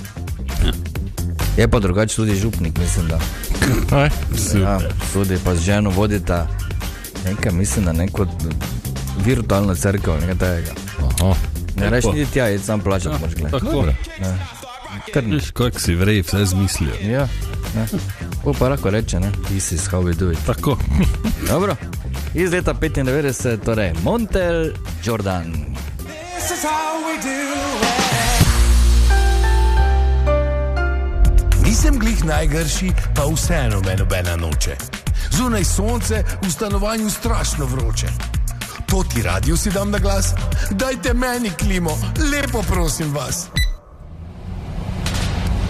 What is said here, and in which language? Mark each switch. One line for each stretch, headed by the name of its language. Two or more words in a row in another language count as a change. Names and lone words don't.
Slovenian: Je pa drugače tudi župnik, mislim, da. Ja, tudi pa z ženo vodita nekaj, mislim, da neko virtualno cerkev, nekaj tega. Ne reš niti tja, je sam plačati, moraš gledati. Tako. Viš, kako si vrej vse zmislil. Ja, ne. O, pa lahko reče, ne?
English: This is how we do it.
Slovenian: Tako. Dobro, iz leta 95, torej Montel Jordan.
English: This is how we do it.
Slovenian: Nisem glih najgrši, pa vseeno me nobena noče. Zunaj sonce, v stanovanju strašno vroče. To ti radio si dam na glas, dajte meni klimo, lepo prosim vas.